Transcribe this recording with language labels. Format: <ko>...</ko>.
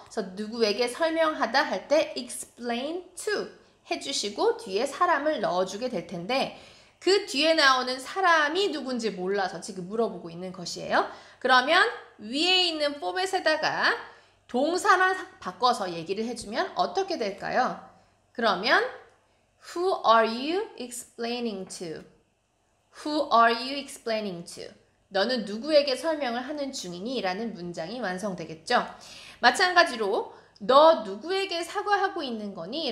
<ko>그래서 누구에게 설명하다 할 때</ko> <en>explain to</en> <ko>해주시고 뒤에 사람을 넣어주게 될 텐데 그 뒤에 나오는 사람이 누군지 몰라서 지금 물어보고 있는 것이에요. 그러면 위에 있는 포맷에다가 동사만 바꿔서 얘기를 해주면 어떻게 될까요?</ko> <en>그러면 Who are you explaining to? Who are you explaining to?</en> <ko>너는 누구에게 설명을 하는 중이니? 라는 문장이 완성되겠죠. 마찬가지로 너 누구에게 사과하고 있는 거니?</ko>